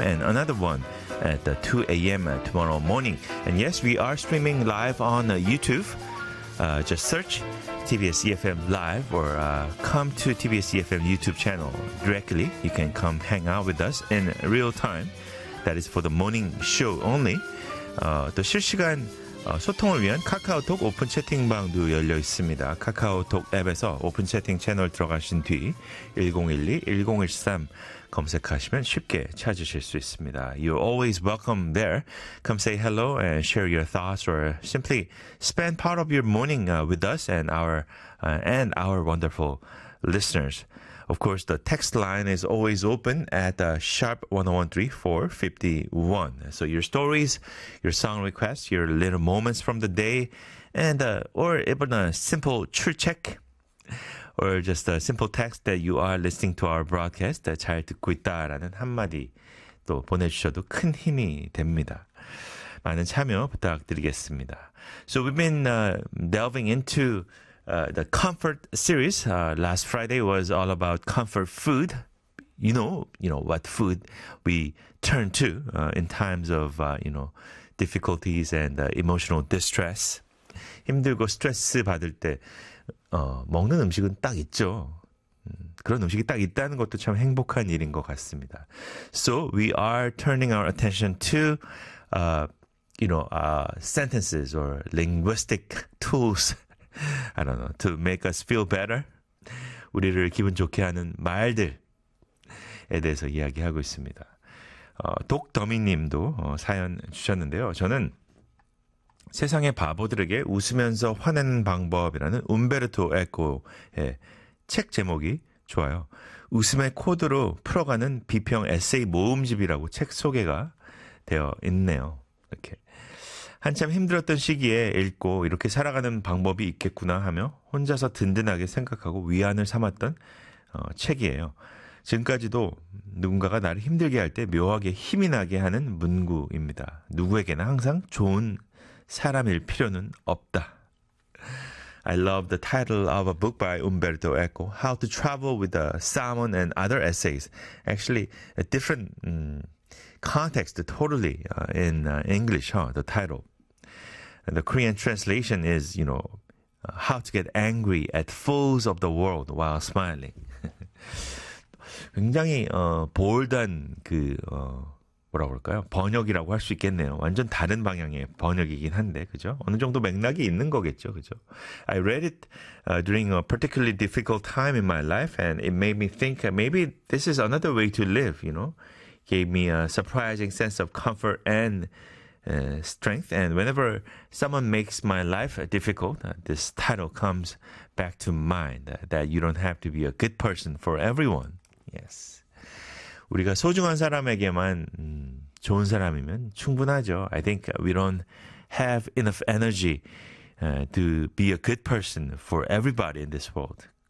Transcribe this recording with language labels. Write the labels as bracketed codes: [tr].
[en] and another one at the 2 a.m. tomorrow morning. And yes, we are streaming live on YouTube. Just search TBS EFM Live or come to TBS EFM YouTube channel directly. You can come hang out with us in real time. That is for the morning show only. [ko] 또 실시간 소통을 위한 카카오톡 오픈 채팅방도 열려 있습니다. 카카오톡 앱에서 오픈 채팅 채널 들어가신 뒤 1012-1013 검색하시면 쉽게 찾으실 수 있습니다. [en] You're always welcome there. Come say hello and share your thoughts or simply spend part of your morning with us and our wonderful listeners. Of course, the text line is always open at sharp 1013-451. So your stories, your song requests, your little moments from the day, and or even a simple true check, or just a simple text that you are listening to our broadcast, [ko] 잘 듣고 있다라는 한마디 또 보내주셔도 큰 힘이 됩니다. 많은 참여 부탁드리겠습니다. [en] So we've been delving into the comfort series. Last Friday was all about comfort food. You know what food we turn to in times of, difficulties and emotional distress. [ko] 힘들고 스트레스 받을 때 먹는 음식은 딱 있죠. 그런 음식이 딱 있다는 것도 참 행복한 일인 것 같습니다. [en] So we are turning our attention to, sentences or linguistic tools, I don't know, to make us feel better. [ko] 우리를 기분 좋게 하는 말들에 대해서 이야기하고 있습니다. 독더미님도 사연 주셨는데요. 저는 세상의 바보들에게 웃으면서 화내는 방법이라는 움베르토 에코의 책 제목이 좋아요. 웃음의 코드로 풀어가는 비평 에세이 모음집이라고 책 소개가 되어 있네요. 이렇게 한참 힘들었던 시기에 읽고 이렇게 살아가는 방법이 있겠구나 하며 혼자서 든든하게 생각하고 위안을 삼았던 책이에요. 지금까지도 누군가가 나를 힘들게 할 때 묘하게 힘이 나게 하는 문구입니다. 누구에게나 항상 좋은 사람일 필요는 없다. [en] I love the title of a book by Umberto Eco, How to Travel with a Salmon and Other Essays. Actually, a different context totally in English, huh? The title. And the Korean translation is, how to get angry at fools of the world while smiling. [ko] 굉장히 볼드한 뭐라 그럴까요? 번역이라고 할 수 있겠네요. 완전 다른 방향의 번역이긴 한데, 그죠? 어느 정도 맥락이 있는 거겠죠, 그죠? [en] I read it during a particularly difficult time in my life, and it made me think maybe this is another way to live, Gave me a surprising sense of comfort and strength, and whenever someone makes my life difficult, this title comes back to mind, that you don't have to be a good person for everyone. Yes. [ko] 우리가 소중한 사람에게만 좋은 사람이면 충분하죠. [en] I think we don't have enough energy to be a good person for everybody in this world.